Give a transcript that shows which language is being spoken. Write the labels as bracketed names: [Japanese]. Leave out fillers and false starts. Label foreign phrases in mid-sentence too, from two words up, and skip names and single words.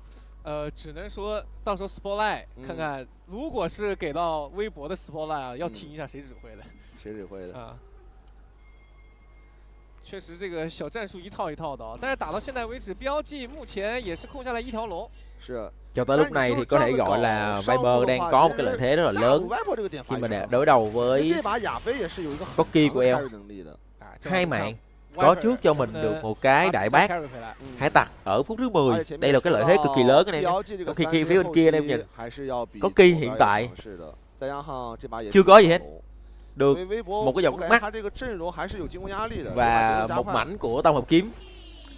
[Chinese] 只能说到时候 Spotlight 看看，如果是给到微博的 Spotlight 啊，要听一下谁指挥的。谁指挥的啊？确实这个小战术一套一套的，但是打到现在为止 ，BLG 目前也是控下来1条龙。是。 [Vietnamese] Cho tới lúc này thì có thể gọi là Viper đang có một cái lợi thế rất là lớn khi mà đối đầu với Corki của El. 2 mạng có trước cho mình được một cái đại bác hải tặc ở phút thứ 10. Đây là cái lợi thế cực kỳ lớn anh em. Trong khi phía bên kia anh em nhìn Corki hiện tại chưa có gì hết, được một cái dòng mắt và một mảnh của tông hợp kiếm.